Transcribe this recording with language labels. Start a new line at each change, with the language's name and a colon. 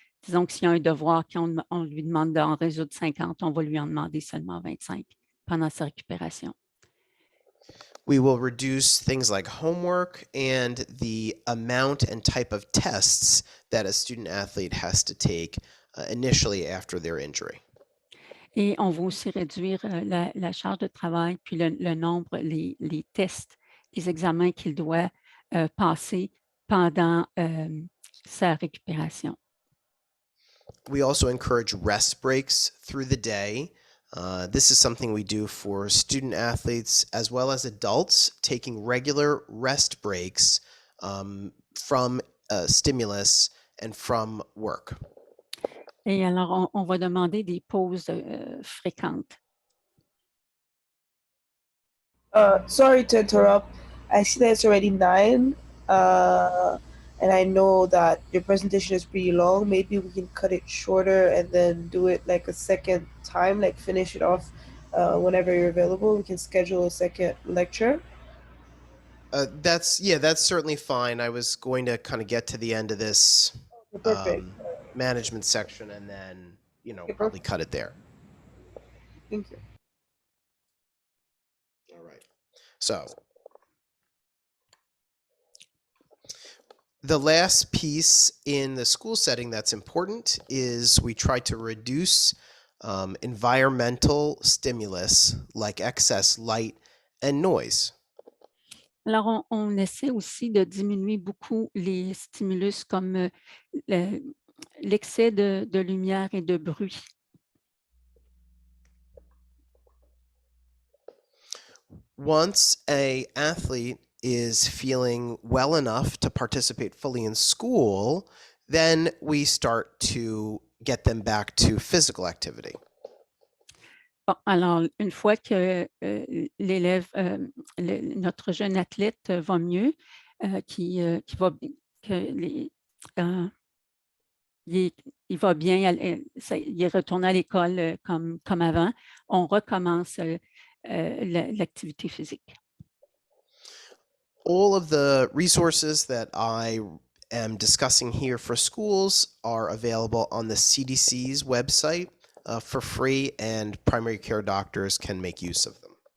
French: Disons que s'il y a un devoir qu'on lui demande d'en résoudre 50, on va lui en demander seulement 25 pendant sa récupération.
English: We will reduce things like homework and the amount and type of tests that a student athlete has to take initially after their injury.
French: Et on va aussi réduire la charge de travail, puis le nombre, les tests, les examens qu'il doit passer pendant sa récupération.
English: We also encourage rest breaks through the day. This is something we do for student athletes as well as adults, taking regular rest breaks from stimulus and from work.
French: Et alors, on va demander des pauses fréquentes.
English: Sorry to interrupt. I see that it's already 9, and I know that your presentation is pretty long. Maybe we can cut it shorter and then do it like a second time, like finish it off whenever you're available. We can schedule a second lecture. That's certainly fine. I was going to kind of get to the end of this Perfect. management section and then, Okay, probably perfect. cut it there. Thank you. All right. So the last piece in the school setting that's important is we try to reduce environmental stimulus like excess light and noise.
French: Alors, on essaie aussi de diminuer beaucoup les stimulus comme l'excès de lumière et de bruit.
English: Once an athlete is feeling well enough to participate fully in school, Then we start to get them back to physical activity.
French: Bon, alors, une fois que l'élève, notre jeune athlète va mieux, qui va, que il va bien, il est retourné à l'école comme avant, on recommence l'activité physique.
English: All of the resources that I am discussing here for schools are available on the CDC's website for free, and primary care doctors can make use of them.